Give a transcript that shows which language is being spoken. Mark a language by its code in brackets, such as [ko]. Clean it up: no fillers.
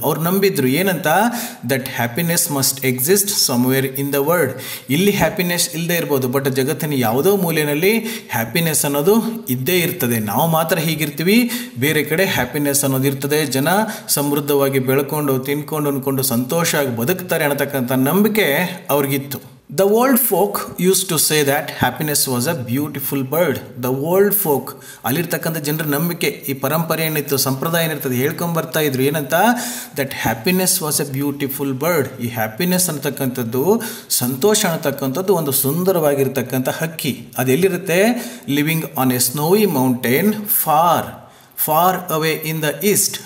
[kn] ಅವ್ರು ನಂಬಿದ್ರು ಏನಂತ, [en] That happiness must exist somewhere in the world. [kn] ಇಲ್ಲಿ ಹ್ಯಾಪಿನೆಸ್ ಇಲ್ಲದೆ ಇರ್ಬೋದು, ಬಟ್ ಜಗತ್ತಿನ ಯಾವುದೋ ಮೂಲೆಯಲ್ಲಿ ಹ್ಯಾಪಿನೆಸ್ ಅನ್ನೋದು ಇದ್ದೇ ಇರ್ತದೆ. ನಾವು ಮಾತ್ರ ಹೀಗಿರ್ತೀವಿ, ಬೇರೆ ಕಡೆ ಹ್ಯಾಪಿನೆಸ್ ಅನ್ನೋದು ಇರ್ತದೆ. ಜನ ಸಮೃದ್ಧವಾಗಿ ಬೆಳ್ಕೊಂಡು, ತಿನ್ಕೊಂಡು, ಅಂದ್ಕೊಂಡು ಸಂತೋಷವಾಗಿ ಬದುಕ್ತಾರೆ ಅನ್ನತಕ್ಕಂಥ ನಂಬಿಕೆ ಅವ್ರಿಗಿತ್ತು. [en] The old folk used to say that happiness was a beautiful bird. The old folk, [kn] ಅಲ್ಲಿರ್ತಕ್ಕಂಥ ಜನರ ನಂಬಿಕೆ, ಈ ಪರಂಪರೆ ಏನಿತ್ತು, ಸಂಪ್ರದಾಯ ಏನಿರ್ತದೆ, ಹೇಳ್ಕೊಂಬರ್ತಾ ಇದ್ರು ಏನಂತ, [en] That happiness was a beautiful bird. [kn] ಈ ಹ್ಯಾಪಿನೆಸ್ ಅಂತಕ್ಕಂಥದ್ದು, ಸಂತೋಷ ಅನ್ನತಕ್ಕಂಥದ್ದು ಒಂದು ಸುಂದರವಾಗಿರ್ತಕ್ಕಂಥ ಹಕ್ಕಿ. ಅದೆಲ್ಲಿರುತ್ತೆ, [en] Living on a snowy mountain far away in the east.